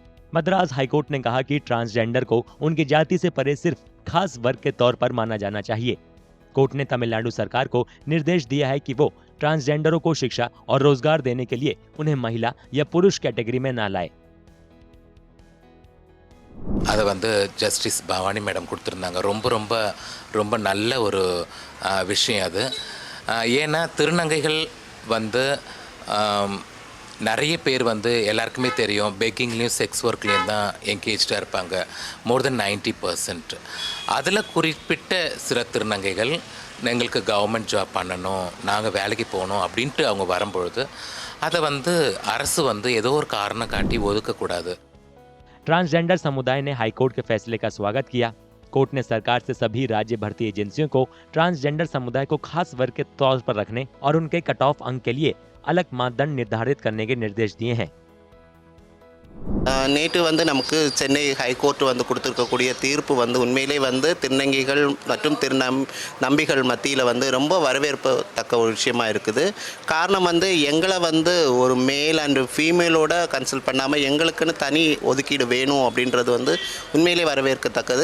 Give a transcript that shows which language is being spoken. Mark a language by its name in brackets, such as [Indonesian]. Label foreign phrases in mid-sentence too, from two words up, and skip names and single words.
[Hindi] मद्रास हाईकोर्ट ने कहा कि ट्रांसजेंडर को उनकी जाति से परे सिर्फ खास वर्ग के तौर पर माना जाना चाहिए। कोर्ट ने तमिलनाडु सरकार को निर्देश दिया है कि वो ट्रांसजेंडरों को शिक्षा और रोजगार देने के लिए उन्हें महिला या पुरुष कैटेगरी में ना लाए। [Tamil] அதை ஜஸ்டிஸ் பவானி மேடம் கொடுத்துருந்தாங்க. ரொம்ப ரொம்ப ரொம்ப நல்ல ஒரு விஷயம் அது. ஏன்னா திருநங்கைகள் நிறைய பேர் எல்லாருக்குமே தெரியும் பெக்கிங்லேயும் [English] sex work லேயும் [Tamil] தான் என்கேஜாக இருப்பாங்க. [English] more than 90%. [Tamil] அதில் குறிப்பிட்ட சில திருநங்கைகள் எங்களுக்கு [English] government job [Tamil] பண்ணணும், நாங்கள் வேலைக்கு போகணும் அப்படின்ட்டு அவங்க வரும்பொழுது அதை அரசு ஏதோ ஒரு காரணம் காட்டி ஒதுக்கக்கூடாது. [Hindi] ट्रांसजेंडर समुदाय ने हाईकोर्ट के फैसले का स्वागत किया। कोर्ट ने सरकार से सभी राज्य भर्ती एजेंसियों को ट्रांसजेंडर समुदाय को खास वर्ग के तौर पर रखने और उनके कट ऑफ अंक के लिए अलग मानदंड निर्धारित करने के निर्देश दिए हैं। [Tamil] நேற்று நமக்கு சென்னை ஹைகோர்ட் கொடுத்துருக்கக்கூடிய தீர்ப்பு உண்மையிலே திருநங்கைகள் மற்றும் நம்பிகள் மத்தியில் ரொம்ப வரவேற்பத்தக்க ஒரு விஷயமா இருக்குது. காரணம் எங்களை ஒரு [English] male and female ஓட [Tamil] கன்சல்ட் பண்ணாமல் எங்களுக்குன்னு தனி ஒதுக்கீடு வேணும் அப்படின்றது உண்மையிலே வரவேற்கத்தக்கது.